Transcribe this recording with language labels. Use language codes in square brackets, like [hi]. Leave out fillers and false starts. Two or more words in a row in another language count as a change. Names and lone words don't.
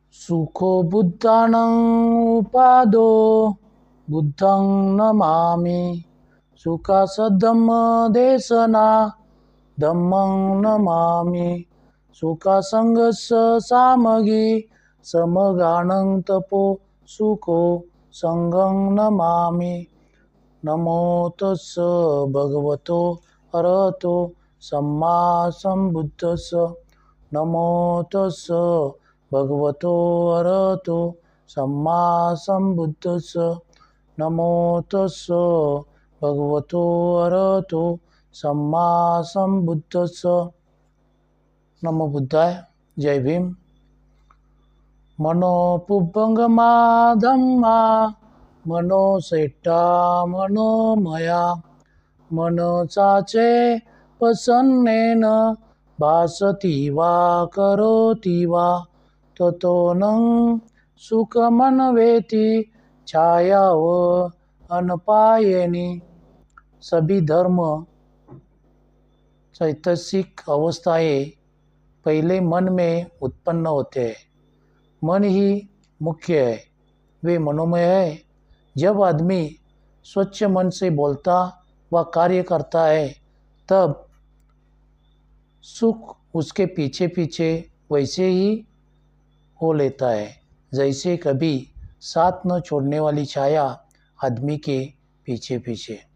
[pi] सुखो बुद्धानं उपादो बुद्धं नमामि। सुखासधम्मदेशना धम्मं नमामि। सुखासंगस्य सामगी समगानं तपो सुखो संगं नमामि। नमो तस्स भगवतो अरहतो सम्मा सम्बुद्धस्स। नमो तस्स भगवतो अरहतो सम्मा सम्बुद्धस्स। नमो तस्स भगवतो अरहतो सम्मा सम्बुद्धस्स। नमो बुद्धाय। [hi] जय भीम। [pi] मनो पुब्बंगमा धम्मा मनो सेट्टा मनोमया। मनसाचे प्रसन्नेन भासति वा करोति वा ततो नं सुखमन्वेति छायाव अनपायिनी। [hi] सभी धर्म चैतसिक अवस्थाएं पहले मन में उत्पन्न होते हैं। मन ही मुख्य है, वे मनोमय है। जब आदमी स्वच्छ मन से बोलता व कार्य करता है तब सुख उसके पीछे पीछे वैसे ही हो लेता है जैसे कभी साथ न छोड़ने वाली छाया आदमी के पीछे पीछे।